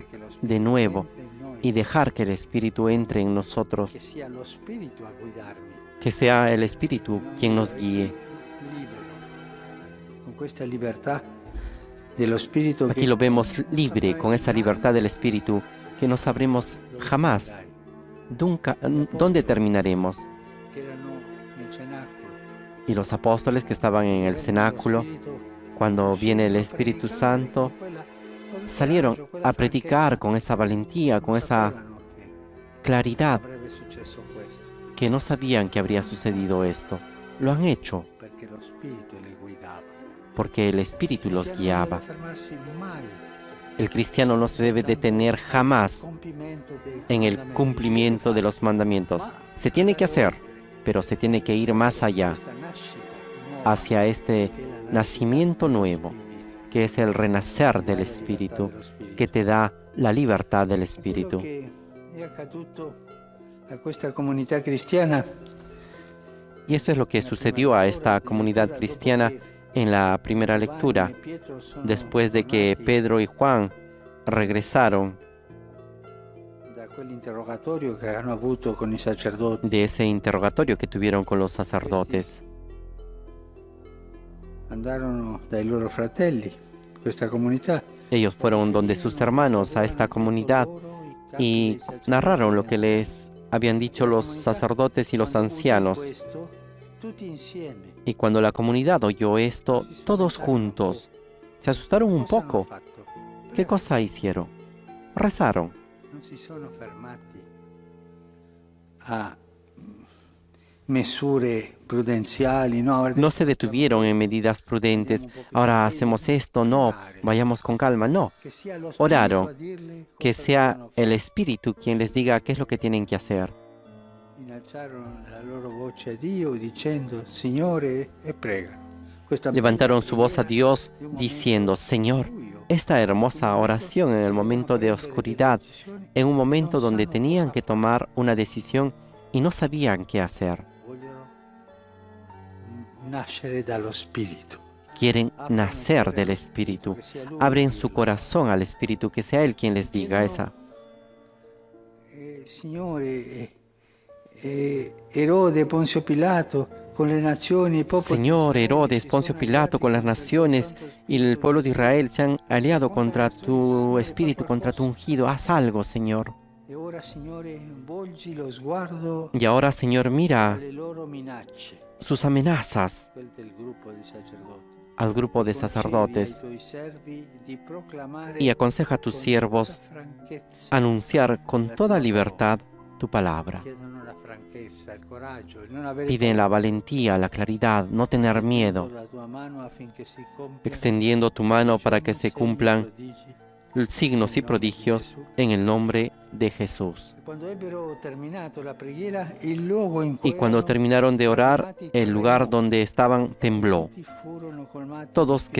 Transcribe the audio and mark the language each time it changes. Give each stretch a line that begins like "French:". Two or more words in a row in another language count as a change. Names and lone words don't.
Italian: che lo spirito
Spanish: de nuevo
Italian: entri in noi,
Spanish: y dejar que el Espíritu entre en nosotros.
Italian: che sia lo spirito a guidarmi.
Spanish: Que sea el Espíritu quien nos guíe.
Italian: Libero. Con questa libertà dello spirito
Spanish: Aquí lo vemos libre, con esa libertad del Espíritu, que no sabremos jamás nunca dónde terminaremos.
Italian: che erano nel cenacolo.
Spanish: Y los apóstoles que estaban en el cenáculo, cuando viene el Espíritu Santo, salieron a predicar con esa valentía, con esa claridad,
Italian: Avrebbe successo questo,
Spanish: que no sabían que habría sucedido esto. Lo han hecho
Italian: perché lo spirito li guidava.
Spanish: porque el Espíritu los
Italian: Non
Spanish: guiaba.
Italian: deve fermarsi mai
Spanish: El cristiano no se debe detener jamás
Italian: compimento dei
Spanish: en el
Italian: comandamenti.
Spanish: cumplimiento de los mandamientos. Se tiene que hacer, pero se tiene que ir más allá,
Italian: Questa nascita nuova,
Spanish: hacia este
Italian: che è la
Spanish: nacimiento
Italian: dello
Spanish: nuevo,
Italian: spirito,
Spanish: que es el renacer del Espíritu, que te da la libertad del Espíritu.
Italian: Quello che è accaduto a questa comunità cristiana
Spanish: Y eso es lo que sucedió a esta comunidad cristiana en la primera lectura, después de que Pedro y Juan regresaron
Italian: da quell'interrogatorio che hanno avuto con i sacerdoti,
Spanish: de ese interrogatorio que tuvieron con los sacerdotes.
Italian: andarono dai loro fratelli, questa comunità,
Spanish: Ellos fueron donde sus hermanos a esta comunidad y narraron lo que les habían dicho los sacerdotes y los ancianos.
Italian: tutti insieme.
Spanish: Y cuando la comunidad oyó esto, todos juntos, se asustaron un
Italian: Cosa hanno
Spanish: poco.
Italian: fatto?
Spanish: ¿Qué cosa hicieron? Rezaron.
Italian: Non si sono fermati a misure prudenziali, no?
Spanish: No se detuvieron en medidas prudentes. Ahora hacemos esto, no, vayamos con calma, no.
Italian: Che sia lo
Spanish: Oraron,
Italian: spirito a dirle
Spanish: Que
Italian: cosa
Spanish: sea
Italian: devono
Spanish: el
Italian: fare.
Spanish: Espíritu quien les diga qué es lo que tienen que hacer.
Italian: Innalzarono la loro voce a Dio dicendo Signore e pregano. Questa
Spanish: Levantaron su voz a
Italian: preghiera
Spanish: Dios
Italian: di un momento
Spanish: diciendo, Señor,
Italian: buio,
Spanish: esta hermosa oración en el momento de oscuridad, en un momento donde tenían que tomar una decisión y no sabían qué hacer.
Italian: vogliono nascere dallo spirito.
Spanish: Quieren nacer del Espíritu. Abren su corazón al Espíritu, que sea Él quien les diga esa.
Italian: Signore, Erode, Ponzio Pilato, con le nazioni, il popolo
Spanish: Señor,
Italian: di Israele
Spanish: Herodes,
Italian: si
Spanish: Poncio
Italian: sono
Spanish: Pilato, con las
Italian: alleati
Spanish: naciones
Italian: contro il tuo
Spanish: y el pueblo de Israel se han aliado contra tu
Italian: Signore,
Spanish: espíritu,
Italian: fa
Spanish: contra tu
Italian: qualcosa.
Spanish: ungido. Haz algo, Señor.
Italian: E ora, Signore, volgi lo sguardo
Spanish: Y ahora, Señor, mira
Italian: alle loro minacce,
Spanish: sus amenazas
Italian: quelle del gruppo di sacerdoti.
Spanish: al grupo de
Italian: Concedi ai
Spanish: sacerdotes
Italian: tuoi servi di proclamare
Spanish: y aconseja a tus
Italian: con
Spanish: siervos
Italian: tutta franchezza
Spanish: anunciar con
Italian: la
Spanish: toda
Italian: tua
Spanish: libertad tu palabra.
Italian: Chiedono la franchezza, il coraggio, il non avere
Spanish: Piden la
Italian: paura,
Spanish: valentía, la claridad, no tener
Italian: stendendo
Spanish: miedo,
Italian: la tua mano affinché si compia
Spanish: extendiendo tu mano para que se
Italian: segni e
Spanish: cumplan
Italian: prodigi
Spanish: signos y
Italian: nel nome di
Spanish: prodigios
Italian: Gesù.
Spanish: en el nombre de Jesús.
Italian: E quando ebbero terminato la preghiera, il luogo in cui
Spanish: Y cuando
Italian: erano
Spanish: terminaron de orar,
Italian: fermati
Spanish: el lugar
Italian: tremò.
Spanish: donde estaban tembló.
Italian: Tutti furono colmati di
Spanish: Todos
Italian: Spirito